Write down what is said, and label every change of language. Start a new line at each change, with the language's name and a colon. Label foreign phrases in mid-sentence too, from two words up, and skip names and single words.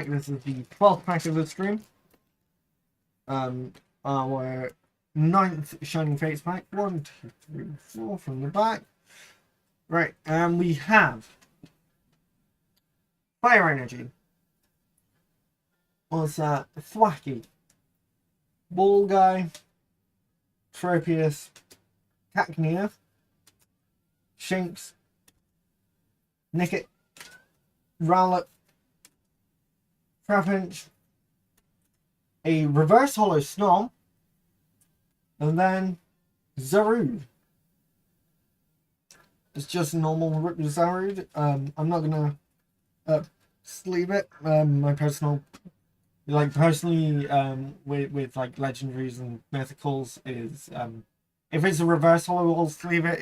English: This is the 12th pack of the stream. Our 9th Shining Fates pack. 1, 2, 3, 4 from the back. Right, and we have Fire Energy. What's that? Thwacky. Ball Guy. Tropius. Cacnea. Shinx. Nickit. Rowlet. Trapinch. A reverse hollow Snom, and then Zarude. It's just a normal Zarude. I'm not gonna sleeve it. My personal, personally, with like legendaries and mythicals is if it's a reverse hollow, I'll sleeve it.